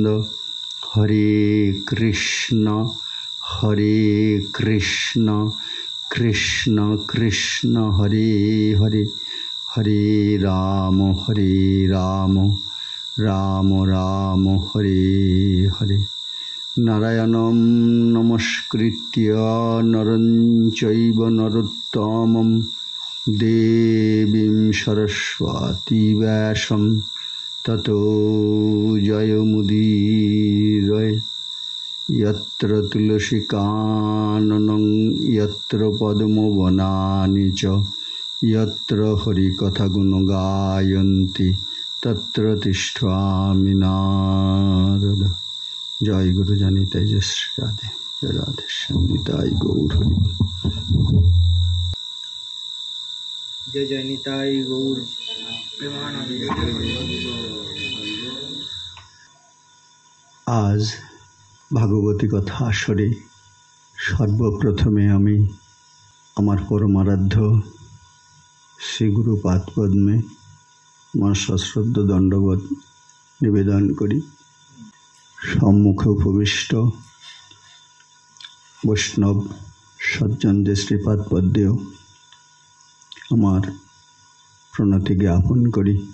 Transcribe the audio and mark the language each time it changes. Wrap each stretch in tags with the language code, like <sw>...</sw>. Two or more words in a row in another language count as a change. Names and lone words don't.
<sa>হরে কৃষ্ণ কৃষ্ণ কৃষ্ণ হরে হরে, হরে রাম রাম রাম হরে হরে। নারায়ণং নমস্কৃত্য নরং চৈব নরোত্তমং দেবীং সরস্বতী ব্যাসং ততো জয়মুদীরয়ে। यत्र तुलसीकाननं यत्र पद्मवनानि च यत्र हरिकथागुण गायन्ति तत्र तिष्ठामि नारद।</sa> <bn>জয় গুরু জনিতায় জয় শ্রী রাধে, জয় রাধে শ্যামিতায় গৌর হরি। জয় জয় নিতায় গৌর প্রেমানন্দ। আজ ভাগবতী কথা আসরে সর্বপ্রথমে আমি আমার পরমারাধ্য শ্রী গুরু পাদপদ্মে আমার সশ্রদ্ধ দণ্ডবোধ নিবেদন করি। সম্মুখে উপবিষ্ট বৈষ্ণব সজ্জনদের শ্রীপাদ পদ্মেও আমার প্রণতি জ্ঞাপন করি।</bn>